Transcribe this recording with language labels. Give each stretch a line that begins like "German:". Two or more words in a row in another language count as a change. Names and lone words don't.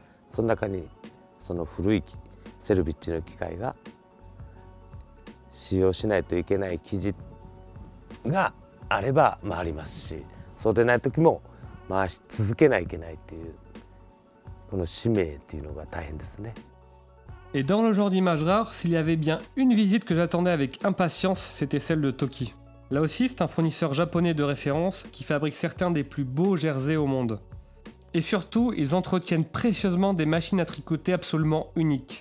Japanese: その中にその古いセルビッチの機械が使用しないといけない生地があれば回りますし、そうでない時も回し続けないといけないっていうこの使命っていうのが大変ですね。
French: Et dans le genre d'image rare, s'il y avait bien une visite que j'attendais avec impatience, c'était celle de Toki. Là aussi, c'est un fournisseur japonais de référence qui fabrique certains des plus beaux jerseys au monde. Et surtout, ils entretiennent précieusement des machines à tricoter absolument uniques.